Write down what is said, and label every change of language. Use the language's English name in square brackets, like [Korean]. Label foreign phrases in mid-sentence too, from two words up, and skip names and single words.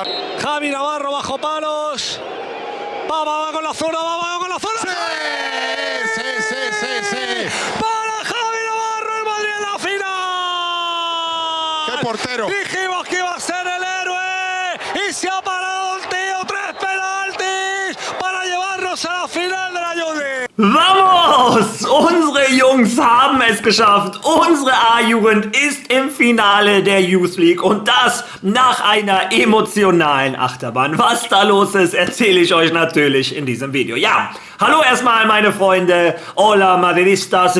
[Spanish] Javi Navarro bajo palos. Va con la zurda, va con la zurda. Sí. Para Javi Navarro, el Madrid en la final. ¡Qué portero! Dijimos que iba a ser el héroe y se ha parado el tío. 3 penaltis para llevarnos a la final de la Jugend. Vamos! [German] Unsere Jungs haben es geschafft. Unsere A-Jugend ist im Finale der Youth League und das nach einer emotionalen Achterbahn. Was da los ist, erzähle ich euch natürlich in diesem Video. Ja, hallo erstmal meine Freunde, [Spanish] hola Madridistas.